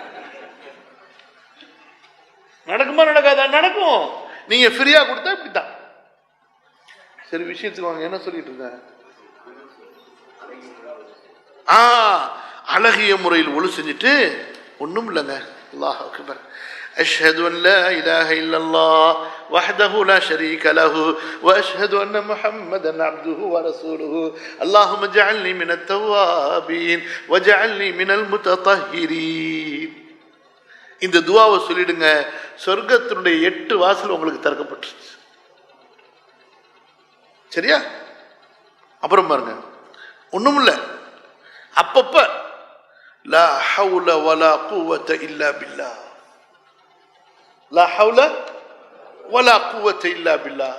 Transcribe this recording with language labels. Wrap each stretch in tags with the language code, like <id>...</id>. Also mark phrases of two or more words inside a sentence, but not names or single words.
<ta>நடக்குமா நடக்காதா? நடக்கும். நீங்க ஃப்ரீயா கொடுத்தா இப்படித்தான். சரி, விஷயத்துக்கு வாங்க. என்ன சொல்லிட்டு இருக்க? அழகிய முறையில் ஒழு செஞ்சுட்டு ஒன்றும் இல்லைங்க.</ta> <ar>الله أكبر. أشهد أن لا إله إلا الله وحده لا شريك له وأشهد أن محمدا عبده ورسوله اللهم اجعلني من التوابين واجعلني من المتطهرين.</ar> <ta>இந்த துஆவை சொல்லிடுங்க, சொர்க்கத்தினுடைய 8 வாசல் உங்களுக்கு திறக்கப்பட்டுருச்சு. சரியா? அப்புறம் பாருங்க, ஒண்ணும் இல்லை, அப்பப்ப</ta> <ar>لا حول ولا قوة إلا بالله, لا حول ولا قوة إلا بالله.</ar>